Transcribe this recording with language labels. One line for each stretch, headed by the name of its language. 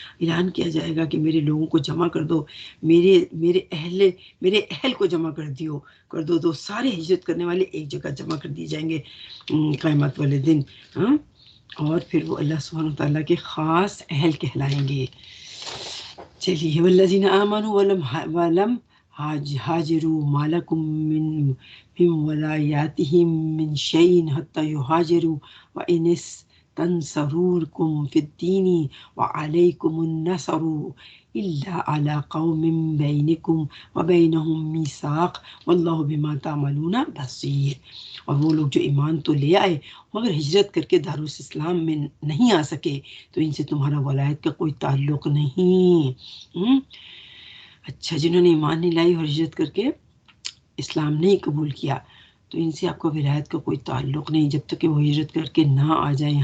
Urdu: اعلان کیا جائے گا کہ میرے لوگوں کو جمع کر دو، میرے اہل کو جمع کر دو. تو سارے ہجرت کرنے والے ایک جگہ جمع کر دیے جائیں گے قیامت والے دن. اور پھر وہ اللہ سبحانہ تعالیٰ کے خاص اہل کہلائیں گے. چلیے،
Arabic: والذین آمنوا ولم هاجروا ما لكم من ولایاتهم من شيء حتى يهاجروا وإن استنصروكم في الدين وعليكم النصر إلا على قوم بينكم وبينهم ميثاق والله بما تعملون بصير.
Urdu: اور وہ لوگ جو ایمان تو لے آئے مگر ہجرت کر کے دارالاسلام میں نہیں آ سکے تو ان سے تمہارا ولایت کا کوئی تعلق نہیں. اچھا، جنہوں نے ایمان نہیں لائی اور ہجرت کر کے اسلام نہیں قبول کیا تو ان سے آپ کو ولایت کا کوئی تعلق نہیں جب تک کہ وہ ہجرت کر کے نہ آ جائیں.